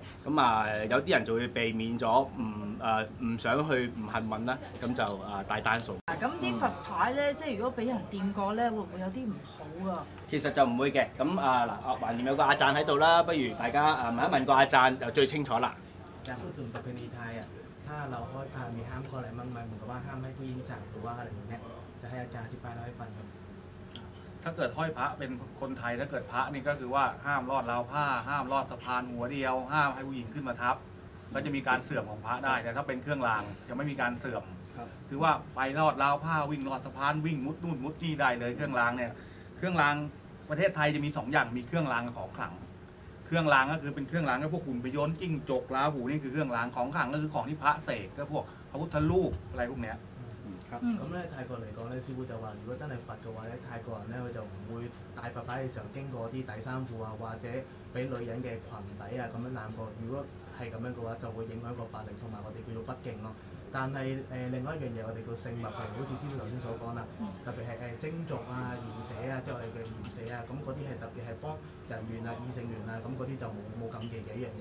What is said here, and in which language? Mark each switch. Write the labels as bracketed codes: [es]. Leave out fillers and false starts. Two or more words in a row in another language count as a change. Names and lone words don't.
[yue] 咁有啲人就會避免咗唔想去唔幸運啦，咁就帶單數。咁啲佛牌咧，即係如果俾人掂過咧，會唔會有啲唔好啊？其實就唔會嘅，咁橫掂有個阿贊喺度啦，不如大家問一問個阿贊就最清楚啦。 [th] อยากพูดถึงประเพณีไทยถ้าเรามีห้ามข้ออะไรบ้างไหมเหมือนกับว่าห้ามให้ผู้หญิงจับหรือว่าอะไรอย่างเงี้ยจะให้อาจารย์อธิบายเล่าให้ฟังครับ ถ้าเกิดห้อยพระเป็นคนไทยถ้าเกิดพระนี่ก็คือว่าห้ามลอดราวผ้าห้ามลอดสะพานหัวเดียวห้ามให้ผู้หญิงขึ้นมาทับก็จะมีการเสื่อมของพระได้แต่ถ้าเป็นเครื่องรางจะไม่มีการเสื่อมคือว่าไปลอดราวผ้าวิ่งลอดสะพานวิ่งมุดนู่นมุดนี่ได้เลยเครื่องรางเนี่ยเครื่องรางประเทศไทยจะมี2 อย่างมีเครื่องรางกับของขลังเครื่องรางก็คือเป็นเครื่องรางก็พวกหุ่นพยนต์จิ้งจกราหูนี่คือเครื่องรางของขลังก็คือของที่พระเสกก็พวกพระพุทธรูปอะไรพวกเนี้ย [yue] 咁咧泰國嚟講咧，師傅就話：如果真係佛嘅話咧，泰國人咧佢就唔會帶佛牌嘅時候經過啲底衫褲啊，或者俾女人嘅裙底啊咁樣攬過。如果係咁樣嘅話，就會影響個法力，同埋我哋叫做不敬咯。但係另外一樣嘢，我哋叫聖物，譬如好似師傅頭先所講啦，特別係精族啊、鹽蛇啊，即係我哋嘅鹽蛇啊，咁嗰啲係特別係幫人緣啊、異性緣啊，咁嗰啲就冇禁忌嘅一樣嘢。